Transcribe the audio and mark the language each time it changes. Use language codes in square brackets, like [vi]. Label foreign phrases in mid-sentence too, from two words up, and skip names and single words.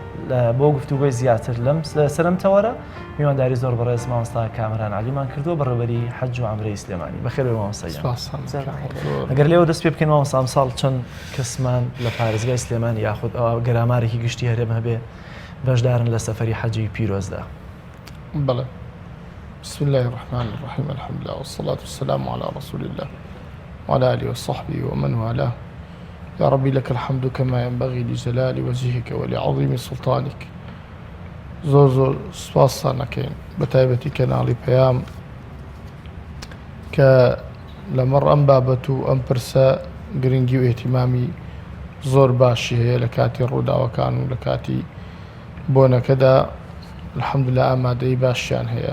[ckb] بۆ گفتوگۆی زیاتر لەم سەرم تەوەرە میوانداری زۆر بەڕێز مامۆستا کامران عەلیمان کردووە بەڕێوەبەری حەج و عومرەی سلێمانی. بەخێرەوە مامۆستایان. ئەگەر لێوە دەست پێ بکەین مامۆستا ئەمساڵ چەند کەسمان لە پارێزگای سلێمانی یاخود گەرامارێکی گشتی هەرێم هەبێ بەشدارن لە سەفەری حەجی پیرۆزدا. بلى. [ar] بسم الله الرحمن الرحيم الحمد لله والصلاة والسلام على رسول الله وعلى آله وصحبه ومن والاه. يا ربي لك الحمد كما ينبغي لجلال وجهك ولعظيم سلطانك. [ckb] زور سپاسان نەکەین بەتایبەتی کەناڵی پەیام کە لەمەڕ ئەم بابەت و ئەم پرسە گرنگی و ئێتیمامی زۆر باشی هەیە لە کاتی ڕووداوەکان و لە کاتی بۆنەکەدا الحەمدوللا ئامادەی باشیان هەیە.